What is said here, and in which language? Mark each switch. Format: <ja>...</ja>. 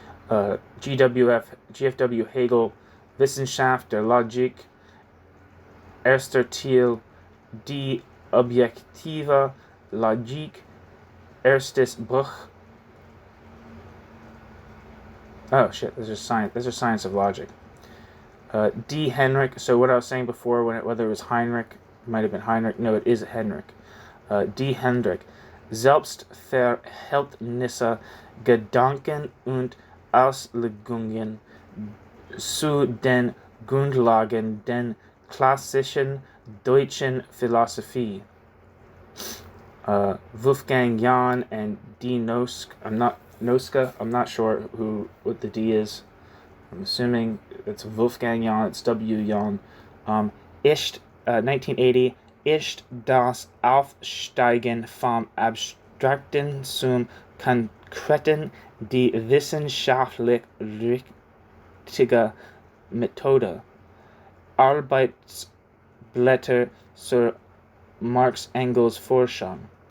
<de>GFW Hegel, Wissenschaft der Logik, Erster Teil, Die objektive Logik, Erstes Buch.</de> <en>Oh shit, those are science of logic. D. Henrik, so what I was saying before, whether it was Heinrich, it might have been Heinrich, no, it is Henrik. D.</en> <de>Hendrik, Selbstverhältnisse, Gedanken und Auslegungen zu den Grundlagen der klassischen deutschen Philosophie.</de> <en>Wolfgang Jahn and D. Noska, I'm not sure what the D is. I'm assuming it's Wolfgang Jahn, it's W. Jahn.</en> <de>1980, Ist das Aufsteigen vom Abstrakten zum Konkreten die wissenschaftlich richtige Methode. Arbeitsblätter zur Marx-Engels-Forschung.</de>